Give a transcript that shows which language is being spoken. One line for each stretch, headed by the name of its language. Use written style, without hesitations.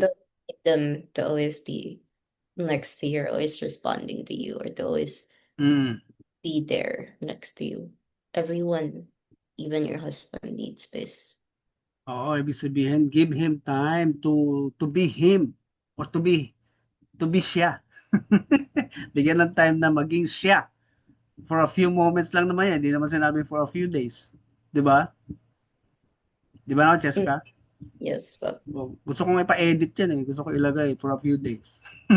English: don't need them to always be next to you, or always responding to you, or to always Mm. be there next to you. Everyone, even your husband, needs space.
Filipino: Oo, ibig sabihin,
English: give him time to be him or to be siya.
Filipino: Bigyan ng time na maging siya.
English: For a few moments
Filipino: lang naman yan. Hindi naman sinabi
English: for a few days.
Filipino: 'Di ba? 'Di ba no, Mm, Cheska?
English: yes, but
Filipino: Gusto kong ipa-edit yan eh. Gusto ko ilagay
English: for a few days.